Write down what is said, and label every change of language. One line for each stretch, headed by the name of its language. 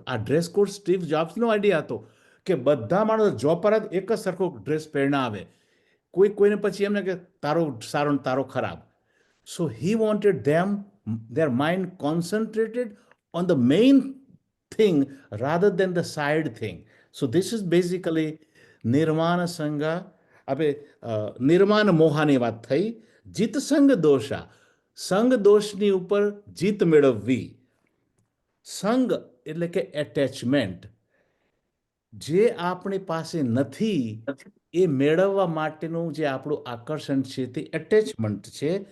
Gujarati: આ dress code Steve જોબ્સનો idea હતો કે બધા માણસો જોબ પર જ એક જ સરખો ડ્રેસ પહેરીને આવે. કોઈને પછી એમને કે તારો સારો ને તારો ખરાબ.
English: So he wanted their mind concentrated on the main thing rather than the side thing. So this is basically નિર્માણ સંગા.
Gujarati: આપણે નિર્માણ મોહાની વાત થઈ. જીત સંગ દોષા, સંગ દોષની ઉપર જીત મેળવવી. સંગ એટલે કે એટેચમેન્ટ, જે આપણી પાસે નથી એ મેળવવા માટેનું જે આપણું આકર્ષણ છે તે એટેચમેન્ટ છે.